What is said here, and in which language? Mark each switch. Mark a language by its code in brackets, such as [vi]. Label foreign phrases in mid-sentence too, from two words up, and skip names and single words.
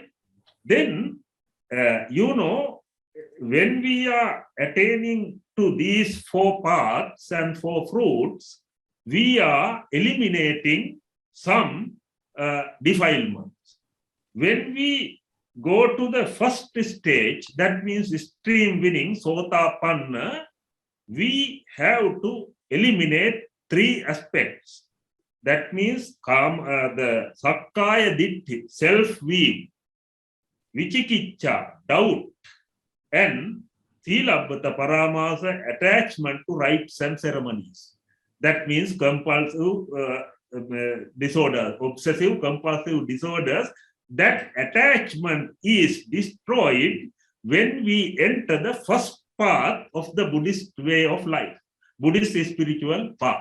[en] Then, when we are attaining to these 4 paths and 4 fruits, we are eliminating some defilements. When we go to the first stage, that means stream winning, sotapanna, we have to eliminate 3 aspects. That means the [pi] sakkaya ditti, [en] self-view, vichikicha, doubt, and [pi] silabbata paramasa, [en] attachment to rites and ceremonies. That means compulsive disorder, obsessive compulsive disorders. That attachment is destroyed when we enter the first path of the Buddhist way of life, Buddhist spiritual path.